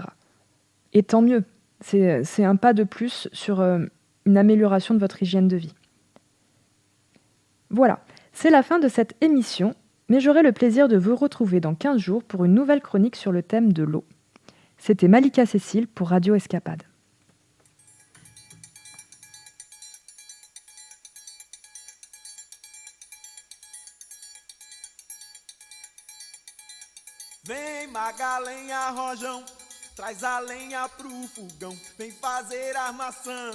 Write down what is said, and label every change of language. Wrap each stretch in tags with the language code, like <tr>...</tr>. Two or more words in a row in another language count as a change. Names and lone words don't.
<fr>Et tant mieux, c'est un pas de plus sur une amélioration de votre hygiène de vie. Voilà, c'est la fin de cette émission, mais j'aurai le plaisir de vous retrouver dans 15 jours pour une nouvelle chronique sur le thème de l'eau. C'était Malika Cécile pour Radio Escapade.</fr> <pt>Vem Magalenha Rojão, traz a lenha pro fogão, vem fazer armação.</pt>